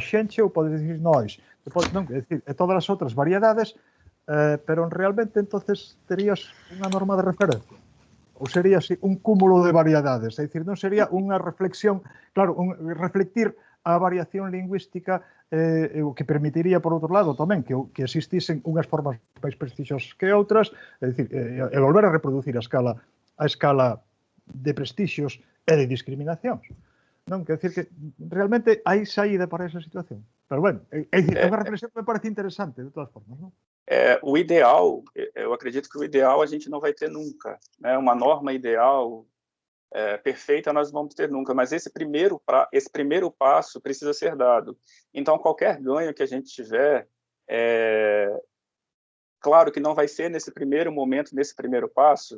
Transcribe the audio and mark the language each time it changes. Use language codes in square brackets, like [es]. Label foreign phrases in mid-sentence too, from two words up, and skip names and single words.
[gl] xente ou podes dicir nós, non, é dicir, todas as outras variedades, pero realmente entonces terías unha norma de referencia, ou sería así un cúmulo de variedades, é dicir, non sería unha reflexión, claro, reflectir a variación lingüística o que permitiría, por outro lado, tamén que existisen unhas formas máis prestixos que outras, é dicir, e volver a reproducir a escala de prestixios e de discriminacións. Non? Quer dicir que realmente hai saída para esa situación. Pero, bueno, é unha reflexión que me parece interesante, de todas formas, non? [pt] O ideal, eu acredito que o ideal a gente não vai ter nunca, né? Uma norma ideal perfeita nós não vamos ter nunca, mas esse primeiro passo precisa ser dado. Então, qualquer ganho que a gente tiver, claro que não vai ser nesse primeiro momento, nesse primeiro passo.